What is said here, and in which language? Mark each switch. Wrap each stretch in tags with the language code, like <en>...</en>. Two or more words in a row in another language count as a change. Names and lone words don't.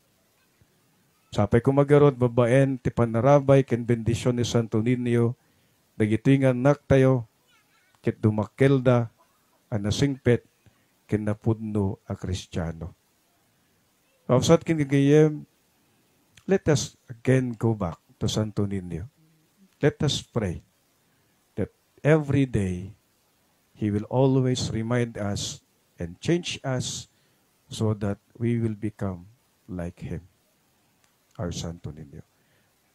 <ilo>Sapay kumagarod, babaen, ti panarabay, kin bendisyon ni Santo Niño, dagiti nga anak tayo, kit dumakelda, nasingpet kinapudno a Kristiyano. Kapsat kinigayem,</ilo> <en>let us again go back to Santo Niño. Let us pray that every day He will always remind us and change us so that we will become like Him, our Santo Niño.</en>